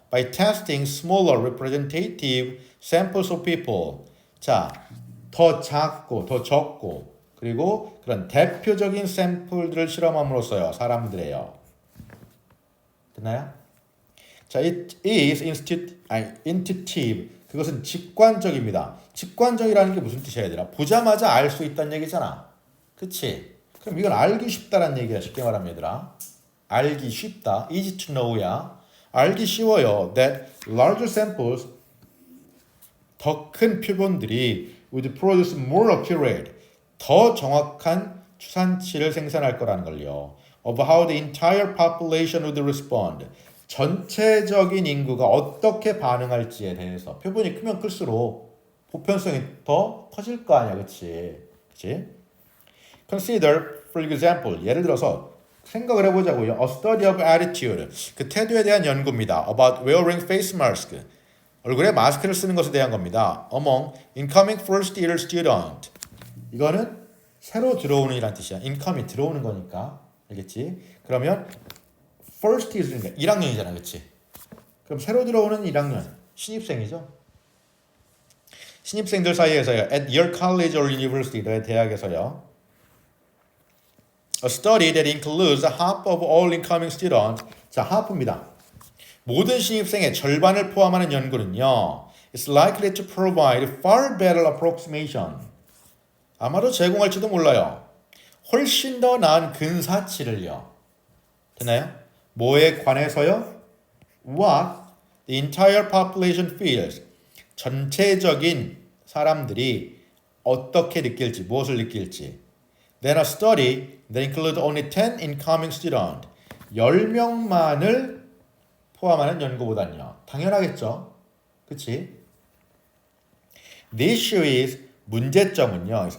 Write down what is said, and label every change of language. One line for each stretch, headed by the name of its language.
English: By testing smaller representative samples of people.
Korean: 자, 더 작고 더 적고 그리고 그런 대표적인 샘플들을 실험함으로써요. 사람들에요. 됐나요? 자,
English: it is intuitive.
Korean: 그것은 직관적입니다. 직관적이라는 게 무슨 뜻이야, 얘들아? 보자마자 알 수 있다는 얘기잖아. 그치? 그럼 이건 알기 쉽다라는 얘기야. 쉽게 말하면 얘들아. 알기 쉽다.
English: easy to know
Korean: 야. 알기 쉬워요.
English: That larger samples,
Korean: 더 큰 표본들이
English: would produce more accurate,
Korean: 더 정확한 추산치를 생산할 거라는 걸요.
English: Of how the entire population would respond.
Korean: 전체적인 인구가 어떻게 반응할지에 대해서. 표본이 크면 클수록 보편성이 더 커질 거 아니야, 그치?
English: Consider, for example,
Korean: 예를 들어서 생각을 해보자고요.
English: A study of attitude,
Korean: 그 태도에 대한 연구입니다.
English: About wearing face mask,
Korean: 얼굴에 마스크를 쓰는 것에 대한 겁니다.
English: Among incoming first year student,
Korean: 이거는 새로 들어오는 이란 뜻이야. incoming 들어오는 거니까, 알겠지? 그러면 first year니까 1학년이잖아, 그렇지? 그럼 새로 들어오는 1학년 신입생이죠. 신입생들 사이에서요.
English: At your college or university,
Korean: 너의 대학에서요.
English: A study that includes half of all incoming students.
Korean: 자, half입니다. 모든 신입생의 절반을 포함하는 연구는요.
English: It's likely to provide far better approximation.
Korean: 아마도 제공할지도 몰라요. 훨씬 더 나은 근사치를요. 됐나요? 뭐에 관해서요?
English: What the entire population feels.
Korean: 전체적인 사람들이 어떻게 느낄지, 무엇을 느낄지.
English: Then a study that includes only 10 incoming students.
Korean: 10명만을 포함하는 연구보다는요. 당연하겠죠. 그치?
English: The issue is,
Korean: 문제점은요.